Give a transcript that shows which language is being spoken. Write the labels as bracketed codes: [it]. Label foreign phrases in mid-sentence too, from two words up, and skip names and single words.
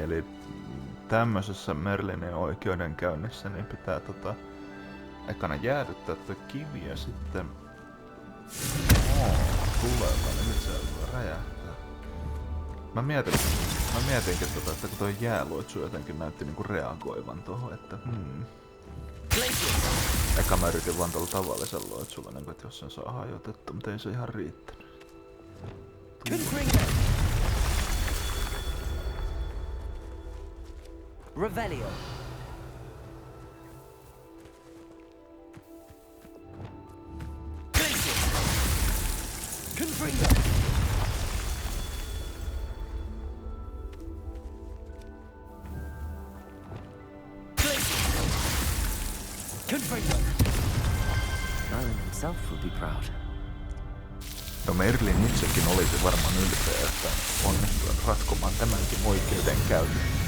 [fi] Eli tämmöisessä Merlinin oikeudenkäynnissä niin pitää ekana jäädyttää tuo kivi ja sitten tuleva, niin nyt se räjähtää. Mä mietinkin että kun toi jääluotsu jotenkin näytti niinku reagoivan tohon, että Eka mä yritin vaan tuolla tavallisella luotsulla, niin että jos sen saa hajotettu, mutta ei se ihan riittänyt. Revelio. Confringo. Confringo. [en] Merlin himself would be proud. [fi] No Merlin itsekin olisi varmaan ylpeä, että onnistuin ratkomaan tämänkin oikeudenkäynnin.